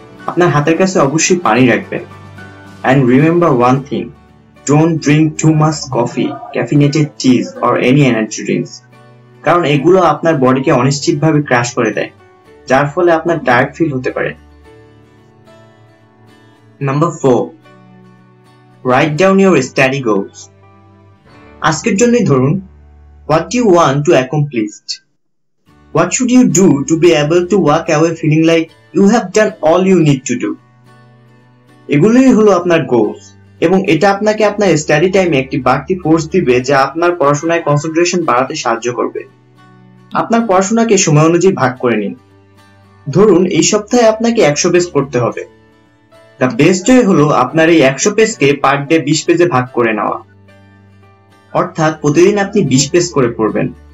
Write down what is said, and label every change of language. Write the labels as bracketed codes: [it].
[bn] আপনার হাতের কাছে অবশ্যই পানি রাখবেন। [en] and remember one thing, don't drink too much coffee, caffeinated teas or any energy drinks, [bn] কারণ এগুলো আপনার বডিকে অনিশ্চিতভাবে ক্র্যাশ করে দেয়, যার ফলে আপনার টায়ার্ড ফিল হতে পারে। [en] Number 4, write down your study goals. [bn] আজকের জন্যই ধরুন, [en] What you want to accomplish. What should you do to be able to walk away feeling like you have done all you need to do? [bn] এগুলোই হলো আপনার goals, এবং এটা আপনাকে আপনার স্টাডি টাইমে একটি বাড়তি ফোর্স দিবে, যা আপনার পড়াশোনায় কনসেন্ট্রেশন বাড়াতে সাহায্য করবে। আপনার পড়াশোনাকে সময় অনুযায়ী ভাগ করে নিন। ধরুন এই সপ্তাহে আপনাকে 100 পেজ পড়তে হবে। [en] the best way [bn] হলো আপনার এই 100 পেজকে পার ডে 20 পেজে ভাগ করে নেওয়া, অর্থাৎ প্রতিদিন আপনি 20 পেজ করে পড়বেন।